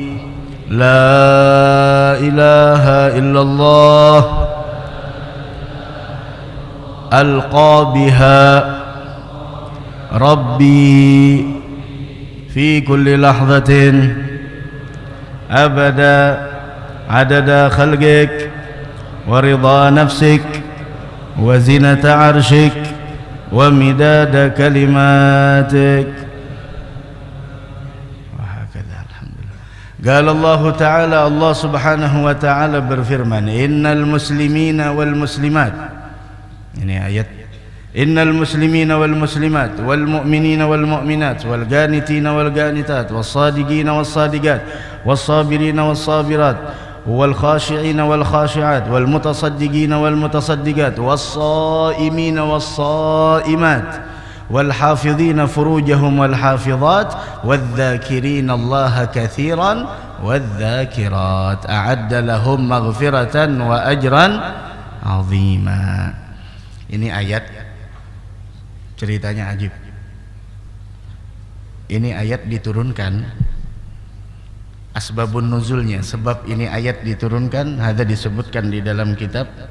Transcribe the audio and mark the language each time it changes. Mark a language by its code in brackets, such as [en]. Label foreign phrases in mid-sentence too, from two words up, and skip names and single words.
[ar] لا إله إلا الله ألقى بها ربي في كل لحظة أبدا عدد خلقك و رضا نفسك و زنة عرشك و مداد كلماتك. قال الله تعالى، الله سبحانه و تعالى berfirman، إن المسلمين و المسلمات. [id] Ini ayat. [ar] إن المسلمين و المسلمات و المؤمنين و المؤمنات و القانتين و القانتات و الصادقين و الصادقات و الصابرين و الصابرات و الخاشعين و الخاشعات و المتصدقين و المتصدقات و الصائمين و الصائمات و الحافظين فروجهم و الحافظات و الذاكرين الله كثيرا و الذاكرات أعد لهم مغفرة و أجرا عظيما. [id] Ini ayat ceritanya ajib. Ini ayat diturunkan, asbabun nuzulnya, sebab ini ayat diturunkan, ada disebutkan di dalam kitab